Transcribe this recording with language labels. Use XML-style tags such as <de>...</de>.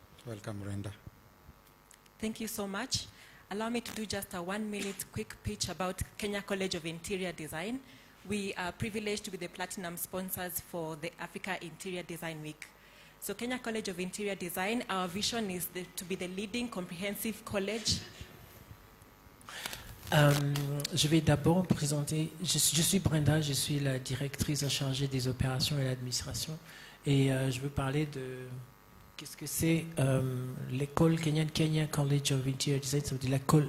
<en>Welcome, Brenda. Thank you so much. Allow me to do just a 1-minute quick pitch about Kenya College of Interior Design. We are privileged to be the platinum sponsors for the Africa Interior Design Week. So Kenya College of Interior Design, our vision is to be the leading comprehensive college.</en> <fr>Je vais d'abord présenter, je suis Brenda, je suis la directrice chargée des opérations et l'administration. Et je veux parler de qu'est-ce que c'est l'école Kenya College of Interior Design, ça veut dire</fr>